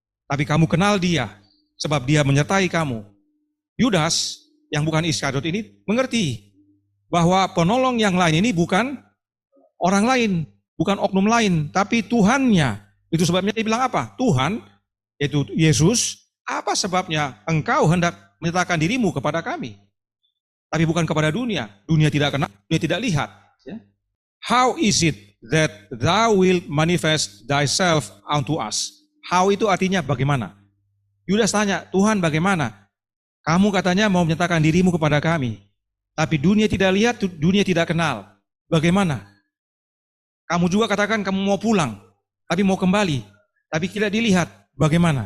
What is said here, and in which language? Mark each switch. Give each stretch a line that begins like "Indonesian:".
Indonesian: Tapi kamu kenal dia sebab dia menyertai kamu. Yudas yang bukan Iskariot ini mengerti bahwa penolong yang lain ini bukan orang lain, bukan oknum lain, tapi Tuhannya. Itu sebabnya dia bilang apa? Tuhan, yaitu Yesus, apa sebabnya engkau hendak menyatakan dirimu kepada kami? Tapi bukan kepada dunia. Dunia tidak kenal, dunia tidak lihat. Ya.
English: How is it that thou wilt manifest thyself unto us?
Indonesian: How itu artinya bagaimana? Yudas tanya, Tuhan bagaimana? Kamu katanya mau menyatakan dirimu kepada kami. Tapi dunia tidak lihat, dunia tidak kenal. Bagaimana? Kamu juga katakan kamu mau pulang, tapi mau kembali. Tapi tidak dilihat. Bagaimana?